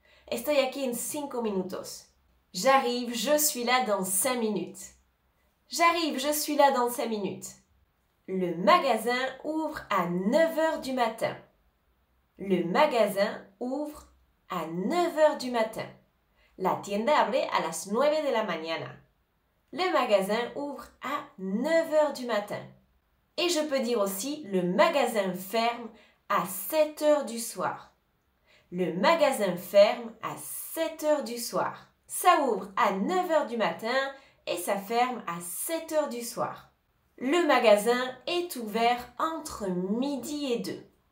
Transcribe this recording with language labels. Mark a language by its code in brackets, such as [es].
[es] Estoy aquí en 5 minutos. [fr] J'arrive, je suis là dans 5 minutes. J'arrive, je suis là dans 5 minutes. Le magasin ouvre à 9 heures du matin. Le magasin ouvre à 9 heures du matin. [es] La tienda abre a las 9 de la mañana. [fr] Le magasin ouvre à 9 heures du matin. Et je peux dire aussi, le magasin ferme à 7 heures du soir. Le magasin ferme à 7 heures du soir. Ça ouvre à 9 heures du matin et ça ferme à 7 heures du soir. Le magasin est ouvert entre midi et 2.